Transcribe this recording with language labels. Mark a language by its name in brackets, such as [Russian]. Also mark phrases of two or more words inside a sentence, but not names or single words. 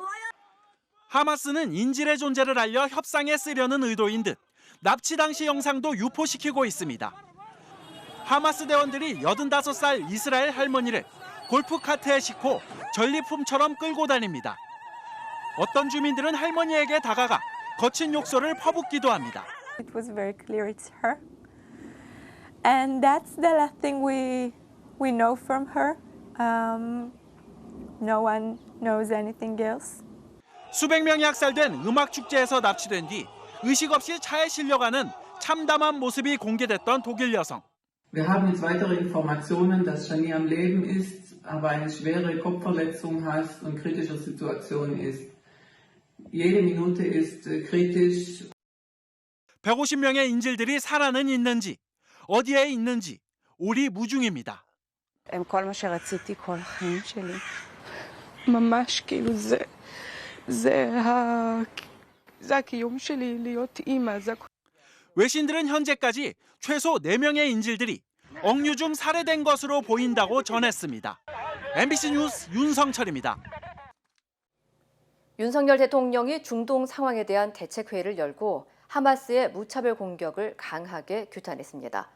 [Korean] 하마스는 인질의 존재를 알려 협상에 쓰려는 의도인 듯 납치 당시 영상도 유포시키고 있습니다. 하마스 대원들이 85살 이스라엘 할머니를 골프카트에 싣고 전리품처럼 끌고 다닙니다. 어떤 주민들은 할머니에게 다가가 거친 욕설을 퍼붓기도 합니다. [English] It was very clear it's her. And that's the last thing we know from her. No one knows anything else. [Korean] 수백 명이 학살된 음악 축제에서 납치된 뒤 의식 없이 차에 실려가는 참담한 모습이 공개됐던 독일 여성. [German] Wir haben jetzt weitere Informationen, dass Shani am Leben ist, aber eine schwere Kopfverletzung hat und kritische Situation ist. Jede Minute ist kritisch. [Korean] 150명의 인질들이 살아는 있는지, 어디에 있는지 오리무중입니다. [Hebrew] הם כל מה שרציתי כל החיים שלי. ממש כאילו זה הקיום שלי להיות אימא. [Korean] 외신들은 현재까지 최소 4명의 인질들이 억류 중 살해된 것으로 보인다고 전했습니다. MBC 뉴스 윤성철입니다. 윤석열 대통령이 중동 상황에 대한 대책회의를 열고 하마스의 무차별 공격을 강하게 규탄했습니다.